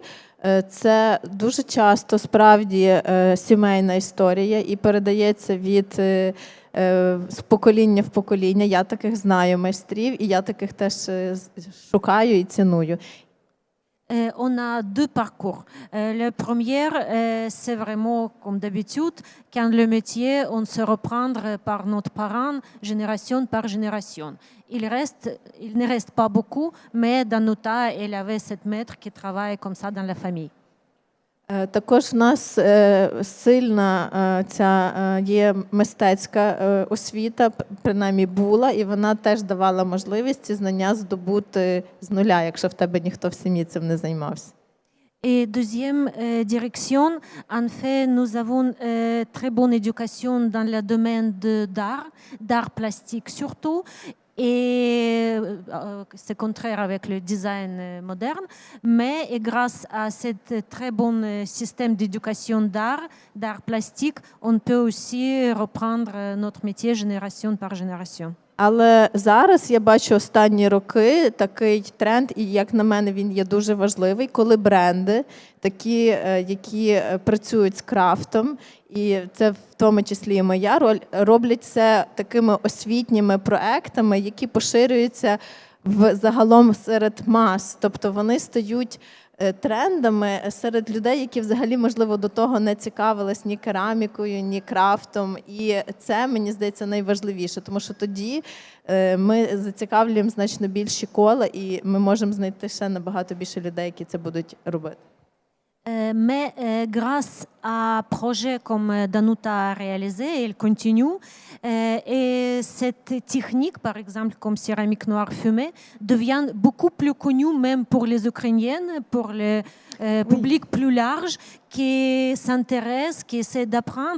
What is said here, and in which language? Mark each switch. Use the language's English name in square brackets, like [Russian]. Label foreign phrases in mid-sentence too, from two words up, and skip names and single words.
[Ukrainian] Це дуже часто справді сімейна історія і передається від з покоління в покоління. Я таких знаю майстрів і я таких теж шукаю і ціную. [French] On a deux parcours. Le premier, c'est vraiment comme d'habitude, quand le métier, on se reprend par notre parent, génération par génération. Il ne reste pas beaucoup, mais dans nos tas, il y avait 7 maîtres qui travaillent comme ça dans la famille. [Ukrainian] Також в нас сильна ця є мистецька освіта, принаймні була, і вона теж давала можливість ці знання здобути з нуля, якщо в тебе ніхто в сім'ї цим не займався. [French] Et deuxième direction, en fait, nous avons très bonne éducation dans le domaine d'art plastique surtout, et c'est contraire avec le design moderne, mais grâce à ce très bon système d'éducation d'art plastique, on peut aussi reprendre notre métier génération par génération. [Ukrainian] Але зараз я бачу останні роки такий тренд, і як на мене він є дуже важливий, коли бренди, такі, які працюють з крафтом, і це в тому числі і моя роль, роблять це такими освітніми проектами, які поширюються загалом серед мас. Тобто вони стають трендами серед людей, які взагалі, можливо, до того не цікавились ні керамікою, ні крафтом. І це, мені здається, найважливіше, тому що тоді ми зацікавлюємо значно більші кола, і ми можемо знайти ще набагато більше людей, які це будуть робити. [French] Mais grâce à un projet comme Danuta a réalisé, elle continue. Et cette technique, par exemple, comme céramique noire fumée, devient beaucoup plus connue même pour les Ukrainiennes, pour le public plus large qui s'intéresse, qui essaie d'apprendre.